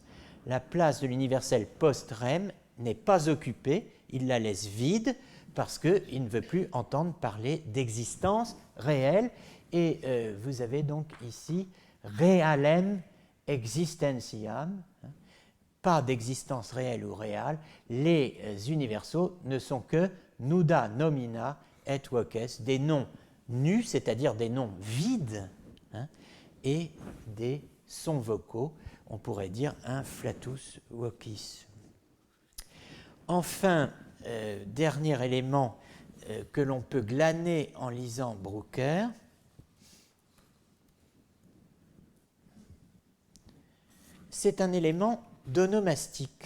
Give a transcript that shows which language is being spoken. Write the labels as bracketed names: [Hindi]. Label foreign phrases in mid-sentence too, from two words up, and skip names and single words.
[French] La place de l'universel post-rem n'est pas occupée, il la laisse vide parce qu'il ne veut plus entendre parler d'existence réelle. Et vous avez donc ici [Latin] realem existentiam, [French] pas d'existence réelle ou réelle. Les universaux ne sont que [Latin] nuda nomina et voces, [French] des noms nus, c'est-à-dire des noms vides, et des sons vocaux, on pourrait dire un [Latin] flatus vocis. [French] Enfin, dernier élément que l'on peut glaner en lisant Brooker, c'est un élément d'onomastique.